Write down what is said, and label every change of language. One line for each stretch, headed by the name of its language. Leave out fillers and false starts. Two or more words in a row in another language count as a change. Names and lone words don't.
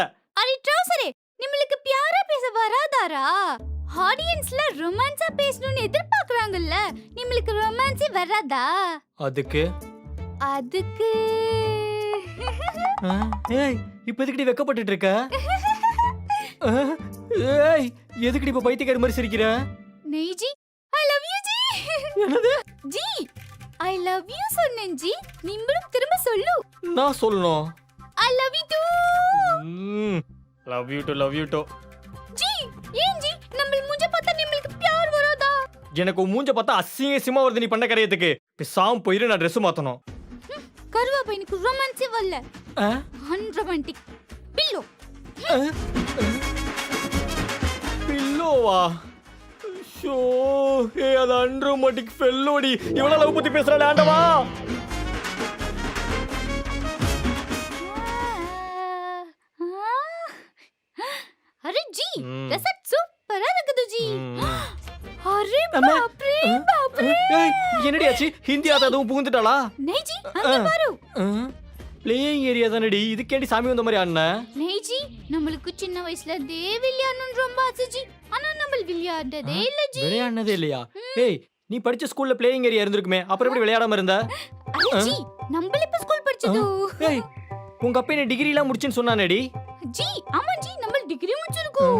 Tamil: அரி ட்ரவுசரே நிம்மளுக்கு பியாரா பேச வராதாரா ஆடியன்ஸ்ல ரொமான்ஸா பேசணும்னு எதிர்பார்க்கறாங்கல்ல நிம்மளுக்கு ரொமான்ஸே வராதா அதுக்கு ஏய் இப்ப எதுக்குடி வெக்கப்பட்டுட்டு இருக்க ஏய் எதுக்குடி இப்ப பைத்தியக்கார மாதிரி சிரிக்கிற
Hindi: नहीं जी
English: I love you
Hindi: जी
Tamil: என்னது जी
English: I love you
Tamil: சொன்னேன் ஜி நீங்களும் திரும்ப சொல்லு நான் சொல்லணும்
English: I love you too love you too
Tamil: जी ஏன் ஜி நம்ம மூஞ்ச பார்த்தா உங்களுக்கு பியார் வராதா எனக்கு உன் மூஞ்ச பார்த்தா அசிங்கமா வருது நீ பண்ண கரையத்துக்கு பிசாம் போயிரு நான் Dress மாத்தணும் கருவா பையனுக்கு ரொமான்ஸ் வரல
English: unromantic pillow
Tamil: பில்லோவா ஷோ ஏ அது அன்ரோமாட்டிக் ஃபெல்லோடி இவள லவ் பத்தி பேசுறானே ஆண்டவா
Hindi: अरे जी
Tamil: रेसट சூப்பரா இருக்குது ஜி
Hindi: अरे बाप रे
Tamil: ஏய் என்னடி ஆச்சு ஹிந்தி ஆதாதும் புகுந்துட்டாளா
Hindi: नहीं जी
Tamil: அங்க பாரு
English: playing area
Tamil: தானடி இதுக்கேண்டி சாமி வந்த மாதிரி ஆடுன
Hindi: नहीं जी
Tamil: நம்மளுக்கு சின்ன வயசுல விளையாடணும்னு ரொம்ப ஆசை ஜி ஆனா நம்ம விளையாடதே இல்ல ஜி விளையாடனதே இல்லையா ஏய் நீ படிச்ச ஸ்கூல்ல
English: playing area
Tamil: இருந்திருக்குமே அப்புறம் எப்படி விளையாடாம இருந்த
Hindi: अरे जी
Tamil: நம்ம இப்ப ஸ்கூல் படிச்சது ஏய் உங்க அப்பா என்ன டிகிரி எல்லாம் முடிச்சுன்னு சொன்னானேடி ஜி ஆமா ஜி நம்ம டிகிரி முடிச்சிருக்கோம்